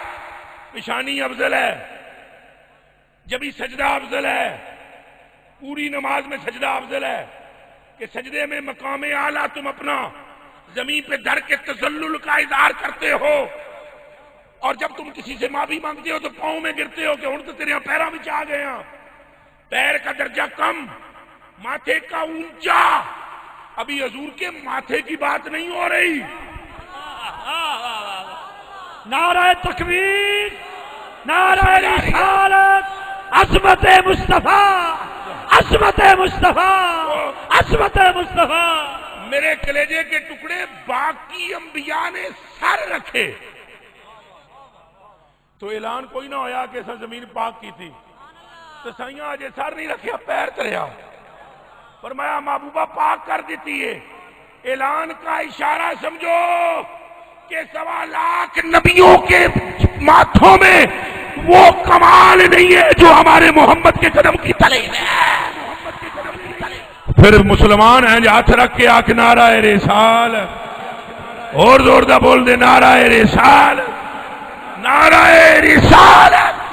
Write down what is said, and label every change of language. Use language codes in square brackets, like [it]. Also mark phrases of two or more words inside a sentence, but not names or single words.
[ur] پیشانی افضل ہے، جبھی سجدہ افضل ہے، پوری نماز میں سجدہ افضل ہے کہ سجدے میں مقام اعلیٰ تم اپنا زمین پہ دھر کے تذلل کا اظہار کرتے ہو، اور جب تم کسی سے معافی مانگتے ہو تو پاؤں میں گرتے ہو کہ [pa] ہن تو تیرے پیراں وچ آ گئے ہاں، [ur] پیر کا درجہ کم، ماتھے کا اونچا۔ ابھی حضور کے ماتھے کی بات نہیں ہو رہی۔ نعرہ تکبیر، نعرہ رسالت، عظمت مصطفیٰ، عظمت مصطفیٰ، عظمت مصطفیٰ۔ میرے کلیجے کے ٹکڑے، [pa] باقی انبیاء نے سر رکھے تو اعلان کوئی نہ ہویا کہ ایسا زمین پاک کی تھی، تو سائیاں آجے سر نہیں رکھیا، پیر تریا، فرمایا محبوبہ پاک کر دیتی ہے۔ [ur] اعلان کا اشارہ سمجھو کہ 1.25 لاکھ نبیوں کے ماتھوں میں وہ کمال نہیں ہے جو ہمارے محمد کے قدم کی تلے میں ہے۔ پھر مسلمان ہیں جو ہاتھ رکھ کے آنکھ نعرہ رسالت، اور [pa] زور دا بول دے [ur] نعرہ رسالت، نعرہ رسالت۔